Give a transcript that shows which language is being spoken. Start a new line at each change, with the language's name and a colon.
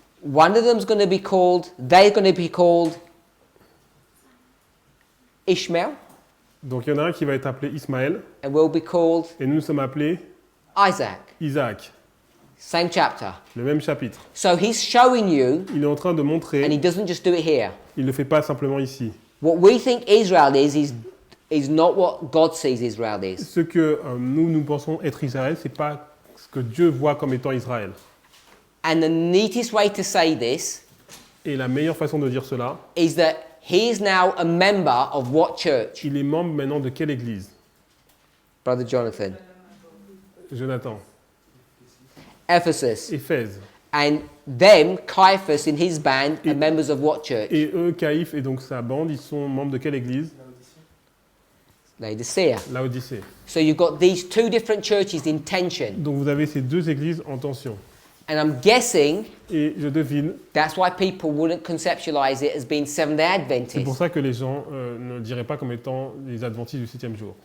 English: One of them's going to be called, they're going to be called Ishmael,
French: Donc il y en a un qui va être appelé Ismaël,
English: and we'll be called
French: et nous sommes appelés
English: Isaac.
French: Isaac.
English: Same chapter.
French: Le même chapitre.
English: So he's showing you,
French: Il est en train de
English: and he
French: montrer,
English: doesn't just do it here.
French: il ne le fait pas simplement ici.
English: What we think Israel is not what God sees Israel is.
French: Ce que nous pensons être Israël, c'est pas ce que Dieu voit comme étant Israël.
English: And the neatest way to say this
French: Et la meilleure façon de dire cela,
English: is that he is now a member of what church?
French: il est membre maintenant de quelle église?
English: Brother Jonathan.
French: Jonathan.
English: Ephesus.
French: Éphèse.
English: And them, Caiaphas in his band, are members of what church?
French: Et eux, Caïphe et donc sa bande, ils sont membres de quelle église?
English: Laodicea.
French: Laodicée.
English: So you've got these two different churches in tension.
French: Donc vous avez ces deux églises en tension.
English: And I'm guessing
French: Et je devine,
English: that's why people wouldn't conceptualize it as being Seventh-day
French: c'est pour
English: Adventists.
French: ça que les gens ne le diraient pas comme étant les adventistes du 7e jour.